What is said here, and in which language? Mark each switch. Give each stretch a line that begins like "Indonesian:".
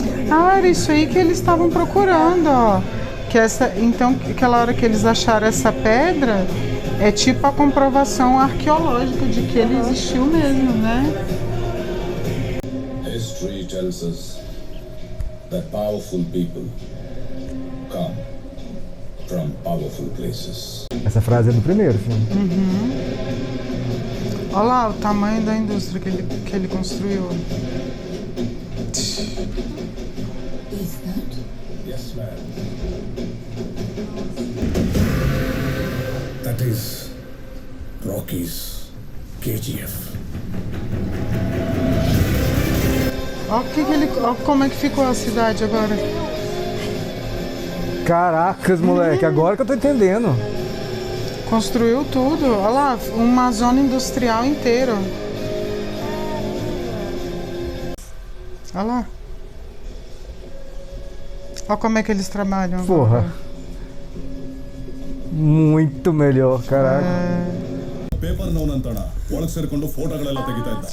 Portuguese: Ah, era isso aí que eles estavam procurando, ó. Que essa, então, aquela hora que eles acharam essa pedra, é tipo a comprovação arqueológica de que ele existiu mesmo, né?
English: History tells us that powerful people come from powerful places.
Portuguese: Essa frase é do primeiro filme. Olha lá o tamanho da indústria que ele construiu.
English: Is that? Yes, ma'am. That is Rocky's KGF.
Portuguese: Olha como é que ficou a cidade agora. Caracas, moleque, agora que eu tô entendendo. Construiu tudo. Olha lá, uma zona industrial inteira. Olha lá. Olha como é que eles trabalham agora. Porra. Muito melhor, caraca.
Kannada: Paper ನೋನಂತಣ ಒಳಗೆ ಸೇರ್ಕೊಂಡು ಫೋಟೋಗಳೆಲ್ಲ ತೆಗಿತಾ ಇದ್ದ.